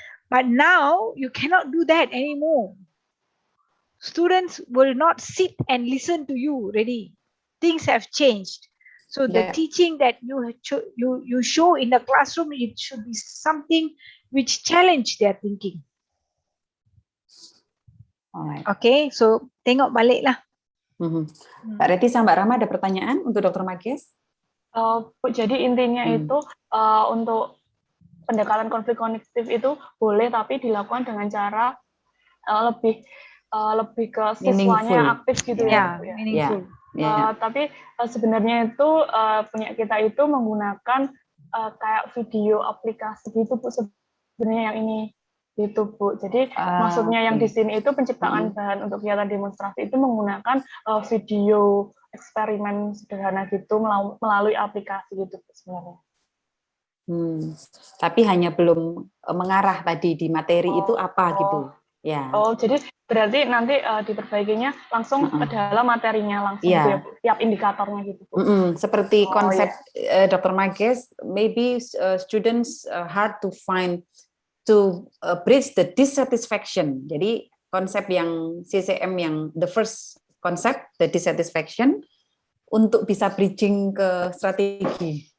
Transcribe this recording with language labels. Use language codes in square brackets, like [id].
[en] But now you cannot do that anymore. Students will not sit and listen to you already. Things have changed. So the teaching that you show in the classroom, it should be something which challenge their thinking. Alright. [ms] Okay, so tengok balik lah. [id] Mbak Reti sama Mbak Rahma ada pertanyaan untuk Dr. Mages? Jadi intinya itu untuk pendekatan konflik kognitif itu boleh, tapi dilakukan dengan cara lebih ke siswanya yang aktif gitu ya. [en] Meaningful. [id] Tapi sebenarnya itu punya kita itu menggunakan kayak video aplikasi gitu Bu, sebenarnya yang ini gitu Bu. Jadi maksudnya yang di sini itu penciptaan bahan untuk kegiatan demonstrasi itu menggunakan video eksperimen sederhana gitu melalui aplikasi gitu Bu, sebenarnya. Tapi hanya belum mengarah tadi di materi itu apa gitu. Ya. Jadi berarti nanti diperbaikinya langsung ke dalam materinya langsung tiap indikatornya gitu. Seperti konsep Dr. [en] Mages, maybe students hard to find to bridge the dissatisfaction. [id] Jadi konsep yang CCM yang [en] the first concept, the dissatisfaction, [id] untuk bisa bridging ke strategi.